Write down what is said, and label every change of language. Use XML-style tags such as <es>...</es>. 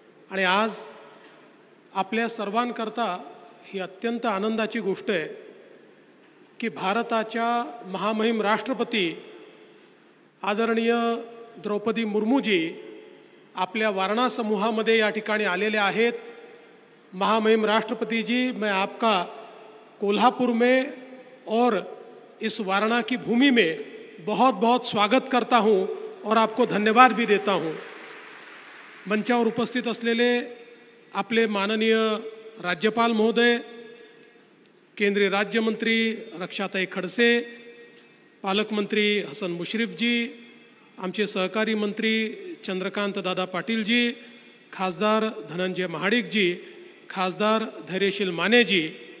<mr>आणि आज आपल्या सर्वांकरता ही अत्यंत आनंदाची गोष्ट आहे की भारताच्या महामहिम राष्ट्रपती आदरणीय द्रौपदी मुर्मूजी आपल्या वारणा समूहामध्ये या ठिकाणी आलेले आहेत।</mr> <hi>महामहिम राष्ट्रपति जी, मैं आपका कोल्हापुर में और इस वारणा की भूमि में बहुत बहुत स्वागत करता हूं और आपको धन्यवाद भी देता हूं।</hi> <mr>मंचावर उपस्थित असलेले आपले माननीय राज्यपाल महोदय, केंद्रीय राज्यमंत्री रक्षाताई खडसे, पालकमंत्री हसन मुश्रीफ जी, आमचे सहकारी मंत्री चंद्रकांत दादा पाटील जी, खासदार धनंजय महाडिक जी, खासदार धैर्यशील माने जी,</mr>